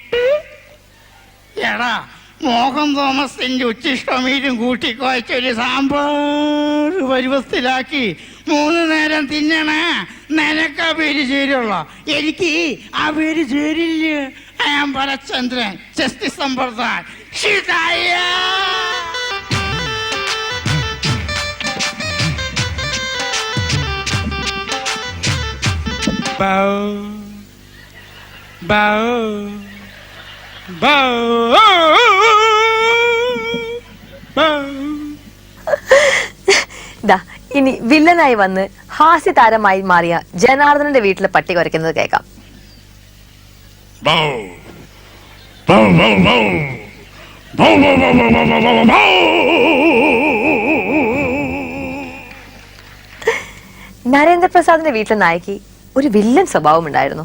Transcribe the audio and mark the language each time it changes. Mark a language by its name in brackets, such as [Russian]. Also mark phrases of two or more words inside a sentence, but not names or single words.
[Malayalam] എടാ, മോഹൻ തോമസിന്റെ ഉച്ചിഷ്ടമീരും കൂട്ടിക്കുഴച്ചൊരു സാമ്പാർ പരുവത്തിലാക്കി 3 നേരം തിന്നണ നിനക്ക് ആ പേര് ചേരുള്ള. എനിക്ക് ആ പേര് ചേരില്ല. [English] I am Bharachandran, Justice Sambardhan. Shitaya! Bow, bow, bow, bow. [Malayalam] ദാ ഇനി വില്ലനായി വന്ന് ഹാസ്യ താരമായി മാറിയ ജനാർദ്ദനന്റെ വീട്ടിലെ പട്ടി കുരയ്ക്കുന്നത് കേൾക്കാം. ബൗ ബൗ ബൗ ബൗ ബൗ ബൗ ബൗ ബൗ ബൗ ബൗ ബൗ. നരേന്ദ്രപ്രസാദിന്റെ വീട്ടിലെ നായക്ക് ഒരു വില്ലൻ സ്വഭാവം ഉണ്ടായിരുന്നു.